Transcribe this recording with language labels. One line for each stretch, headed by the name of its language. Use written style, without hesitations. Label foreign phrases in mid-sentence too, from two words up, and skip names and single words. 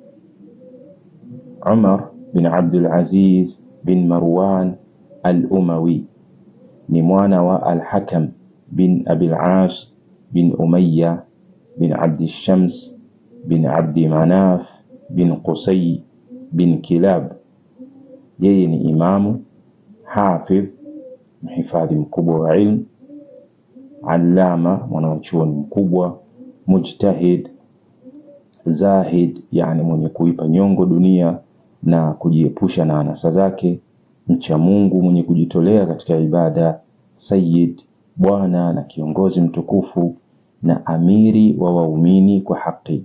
Swahili: Umar bin Abdul Aziz bin Marwan al-Umawi ni mwana wa al-Hakam bin Abi al-Aas bin Umayya bin Abd al-Shams bin Abd Manaf bin Qusay bin Kilab. Yeye ni imamu, hafidh, mhifadhi mkubwa wa ilmu, allama, mwanachuoni mkubwa, mujtahid, zahid, yani mwenye kuipa nyongo dunia na kujiepusha na anasa zake, mcha Mungu mwenye kujitolea katika ibada, sayyid, bwana na kiongozi mtukufu, na amiri wa waumini kwa haki.